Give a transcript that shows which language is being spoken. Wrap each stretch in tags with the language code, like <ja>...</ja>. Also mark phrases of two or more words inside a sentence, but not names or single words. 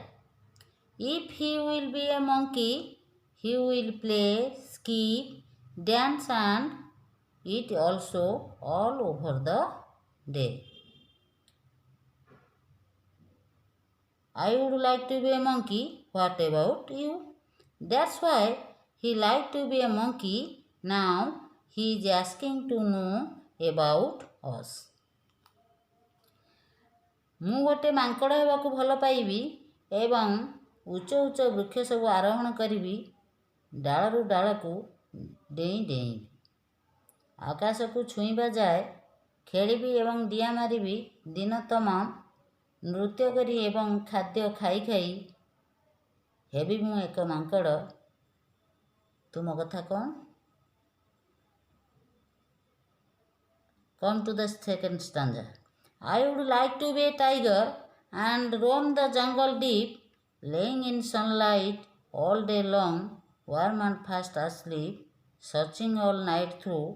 <en>If he will be a monkey, he will play, skip, dance and eat also all over the day. I would like to be a monkey. What about you? That's why he liked to be a monkey. Now he is asking to know about us.</en> <or>ମୁଁ ଗୋଟେ ମାଙ୍କଡ଼ ହେବାକୁ ଭଲ ପାଇବି ଏବଂ ଉଚ୍ଚ ଉଚ୍ଚ ବୃକ୍ଷ ସବୁ ଆରୋହଣ କରିବି, ଡାଳରୁ ଡାଳକୁ ଡେଇଁ ଡେଇଁବି, ଆକାଶକୁ ଛୁଇଁବା ଯାଏ ଖେଳିବି ଏବଂ ଡିଆଁ ମାରିବି, ଦିନ ତମାମ ନୃତ୍ୟ କରି ଏବଂ ଖାଦ୍ୟ ଖାଇ ଖାଇ ହେବି ମୁଁ ଏକ ମାଙ୍କଡ଼। ତୁମ କଥା କ'ଣ?</or> <en>Come to the second stanza. I would like to be a tiger and roam the jungle deep, laying in sunlight all day long, warm and fast asleep, searching all night through.</en>